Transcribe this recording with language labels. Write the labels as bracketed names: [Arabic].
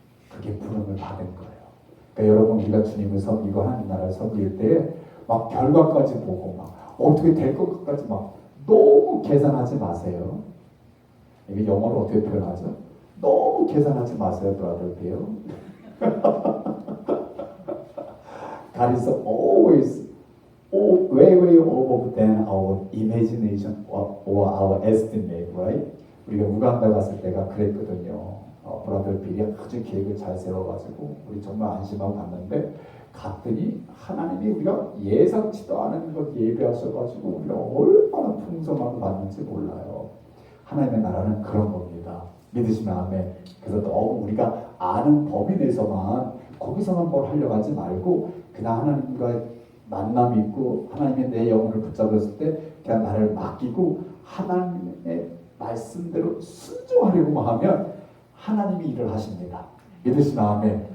[Korean] 그게 부름을 받은 거예요. 그러니까 여러분, 우리가 주님을 섬기고 하나님 나라를 섬길 때 막 결과까지 보고 막 어떻게 될 것까지 막 너무 계산하지 마세요. 이게 영어로 어떻게 표현하죠? 너무 계산하지 마세요, 브라더들요. [English] God is always way over than our imagination or our estimate, right? [Korean] 우리가 우간다 갔을 때가 그랬거든요. 브라더 빌이 아주 계획을 잘 세워가지고 우리 정말 안심하고 갔는데 갔더니 하나님이 우리가 예상치도 않은 것 예배하셔가지고 우리가 얼마나 풍성하고 받는지 몰라요. 하나님의 나라는 그런 겁니다. 믿으시면 아멘. 그래서 너무 우리가 아는 범위 내에서만 거기서만 뭘 하려고 하지 말고 그냥 하나님과의 만남이 있고 하나님의 내 영혼을 붙잡았을 때 그냥 나를 맡기고 하나님의 말씀대로 순종하려고 하면 하나님이 일을 하십니다. 믿으시면 아멘.